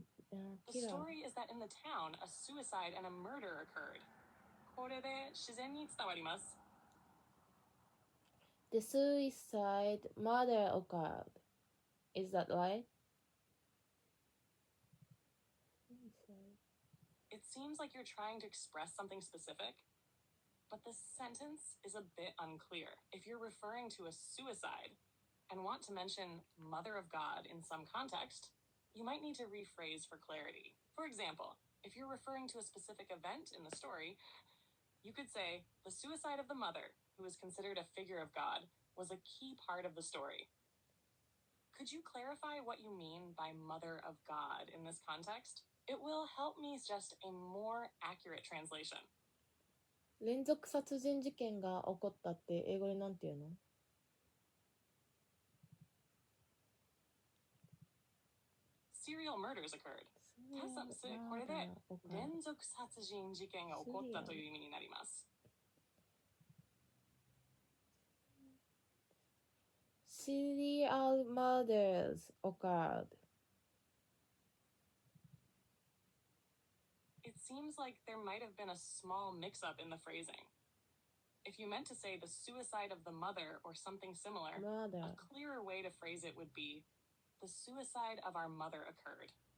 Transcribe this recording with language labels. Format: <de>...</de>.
<en>The story is that in the town, a suicide and a murder occurred. これで自然に伝わります。 The suicide murder occurred. Is that right? It seems like you're trying to express something specific, but the sentence is a bit unclear. If you're referring to a suicide and want to mention Mother of God in some context, you might need to rephrase for clarity. For example, if you're referring to a specific event in the story, you could say, the suicide of the mother, who is considered a figure of God, was a key part of the story. Could you clarify what you mean by Mother of God in this context? It will help me suggest a more accurate translation.</en> <ja>連続殺人事件が起こったって英語になんて言うの？</ja> <en>Serial murders occurred.</en> <ja>これで連続殺人事件が起こったという意味になります。</ja> <en>Serial murders occurred. It seems like there might have been a small mix-up in the phrasing. If you meant to say the suicide of the mother or something similar, a clearer way to phrase it would be, the suicide of our mother occurred.</en>